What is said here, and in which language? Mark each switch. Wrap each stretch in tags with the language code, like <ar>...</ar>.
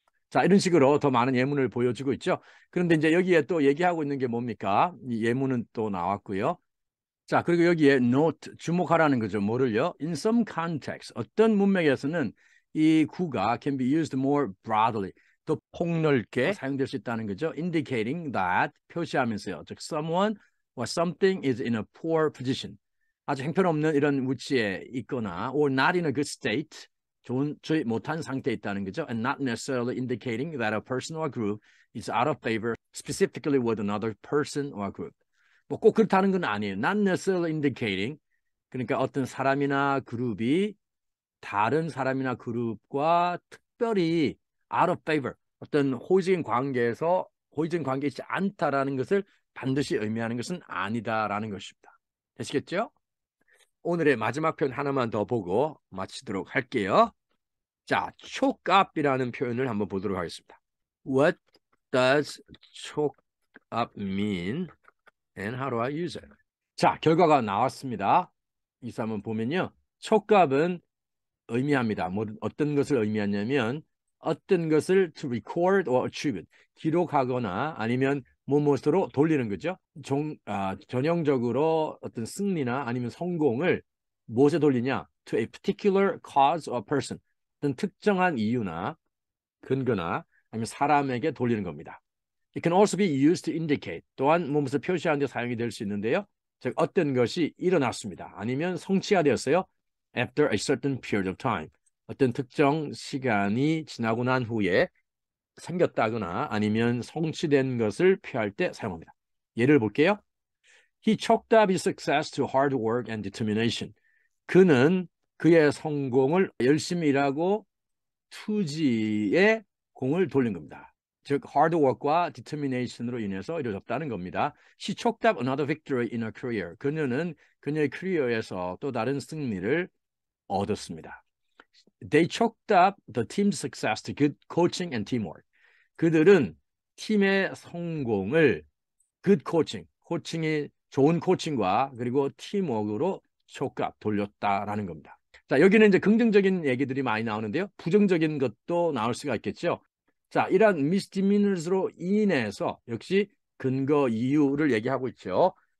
<ko>자, 이런 식으로 더 많은 예문을 보여주고 있죠. 그런데 이제 여기에 또 얘기하고 있는 게 뭡니까? 이 예문은 또 나왔고요. 자, 그리고 여기에 note, 주목하라는 거죠. 뭐를요?</ko> <en>In some context,</en> <ko>어떤 문맥에서는 이 구가</ko> <en>can be used more broadly,</en> <ko>더 폭넓게 사용될 수 있다는 거죠.</ko> <en>Indicating that,</en> <ko>표시하면서요. 즉,</ko> <en>someone or something is in a poor position.</en> <ko>아주 형편없는 이런 위치에 있거나</ko> <en>or not in a good state,</en> <ko>좋지 못한 상태에 있다는 거죠.</ko> <en>And not necessarily indicating that a person or group is out of favor specifically with another person or group.</en> <ko>뭐 꼭 그렇다는 건 아니에요.</ko> <en>Not necessarily indicating.</en> <ko>그러니까 어떤 사람이나 그룹이 다른 사람이나 그룹과 특별히</ko> <en>out of favor,</en> <ko>어떤 호의적인 관계에서 호의적인 관계에 있지 않다라는 것을 반드시 의미하는 것은 아니다라는 것입니다. 되시겠죠? 오늘의 마지막 표현 하나만 더 보고 마치도록 할게요. 자, chokeup이라는 표현을 한번 보도록 하겠습니다.</ko> <en>What does choke up mean and how do I use it?</en> <ko>자, 결과가 나왔습니다. 이 한번 보면요. choke up은 의미합니다. 뭐 어떤 것을 의미하냐면 어떤 것을</ko> <en>to record or attribute,</en> <ko>기록하거나 아니면 무엇으로 돌리는 거죠. 전형적으로 어떤 승리나 아니면 성공을 무엇에 돌리냐?</ko> <en>To a particular cause or person.</en> <ko>어떤 특정한 이유나 근거나 아니면 사람에게 돌리는 겁니다.</ko> <en>It can also be used to indicate.</en> <ko>또한 무엇을 표시하는 데 사용이 될 수 있는데요. 즉 어떤 것이 일어났습니다. 아니면 성취가 되었어요.</ko> <en>After a certain period of time.</en> <ko>어떤 특정 시간이 지나고 난 후에 생겼다거나 아니면 성취된 것을 표할 때 사용합니다. 예를 볼게요.</ko> <en>He chalked up his success to hard work and determination.</en> <ko>그는 그의 성공을 열심히 일하고 투지에 공을 돌린 겁니다. 즉 hard work과 determination으로 인해서 이루어졌다는 겁니다.</ko> <en>She chalked up another victory in her career.</en> <ko>그녀는 그녀의 커리어에서 또 다른 승리를 얻었습니다.</ko> <en>They chalked up the team's success to good coaching and teamwork.</en> <ko>그들은 팀의 성공을</ko> <en>good coaching,</en> <ko>코칭이 좋은 코칭과 그리고 팀워크로</ko> <en>chalk up,</en> <ko>돌렸다라는 겁니다. 자, 여기는 이제 긍정적인 얘기들이 많이 나오는데요. 부정적인 것도 나올 수가 있겠죠. 자, 이러한 misdemeanors로 인해서 역시 근거 이유를 얘기하고 있죠.</ko>